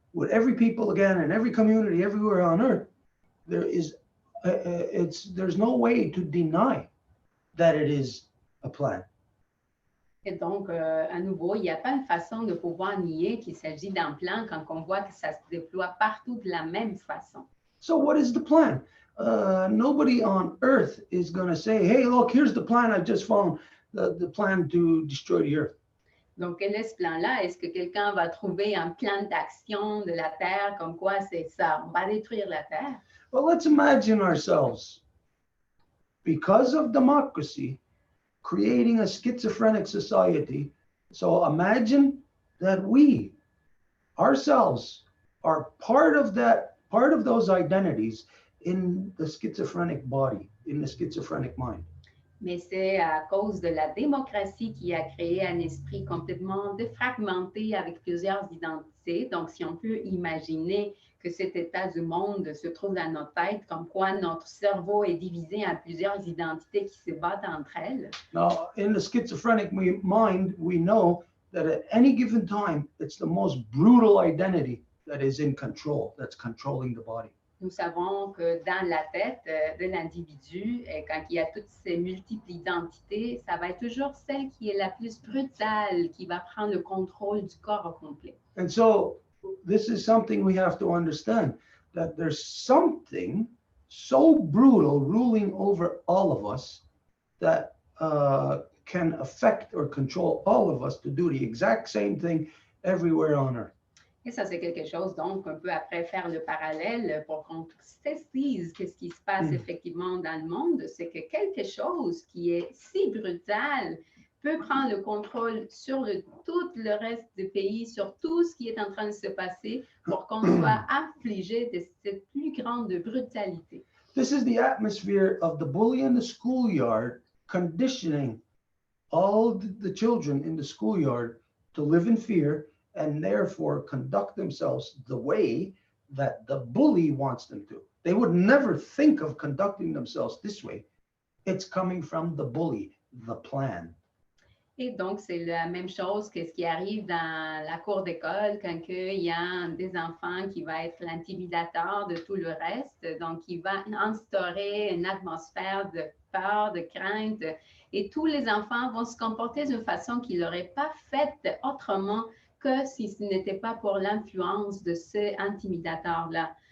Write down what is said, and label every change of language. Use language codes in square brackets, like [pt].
[en] with every people again and every community everywhere on earth, there's no way to deny that it is a plan. [fr] Et donc, à nouveau, il n'y a pas une façon de pouvoir nier qu'il s'agit d'un plan quand on voit que ça se déploie partout de la même façon. [en] So what is the plan? Nobody on earth is going to say, hey, look, here's the plan I just found, the plan to destroy the earth. [fr] Donc, quel est ce plan-là? Est-ce que quelqu'un va trouver un plan d'action de la Terre comme quoi c'est ça, on va détruire la Terre? [en] Well, let's imagine ourselves, because of democracy, creating a schizophrenic society. So imagine that we ourselves are part of those identities in the schizophrenic body, in the schizophrenic mind. [fr] Mais c'est à cause de la démocratie qui a créé un esprit complètement défragmenté avec plusieurs identités. Donc, si on peut imaginer que cet état du monde se trouve dans notre tête, comme quoi notre cerveau est divisé en plusieurs identités qui se battent entre elles. [en] Now, in the schizophrenic mind, we know that at any given time, it's the most brutal identity that is in control, that's controlling the body. [fr] Nous savons que dans la tête de l'individu, quand il y a toutes ces multiples identités, ça va être toujours celle qui est la plus brutale, qui va prendre le contrôle du corps au complet. [en] And so this is something we have to understand, that there's something so brutal ruling over all of us that can affect or control all of us to do the exact same thing everywhere on earth. [fr] Et ça, c'est quelque chose, donc, on peut après faire le parallèle pour qu'on saisit qu'est-ce qui se passe effectivement dans le monde, c'est que quelque chose qui est si brutal peut prendre le contrôle sur tout le reste du pays, sur tout ce qui est en train de se passer pour qu'on soit affligé de cette plus grande brutalité. [en] This is the atmosphere of the bully in the schoolyard conditioning all the children in the schoolyard to live in fear and therefore conduct themselves the way that the bully wants them to. They would never think of conducting themselves this way. It's coming from the bully, the plan. [fr] Et donc, c'est la même chose que ce qui arrive dans la cour d'école quand il y a un des enfants qui va être l'intimidateur de tout le reste. Donc, il va instaurer une atmosphère de peur, de crainte. Et tous les enfants vont se comporter d'une façon qu'ils n'auraient pas faite autrement que si ce n'était pas pour l'influence de ce intimidateur-là.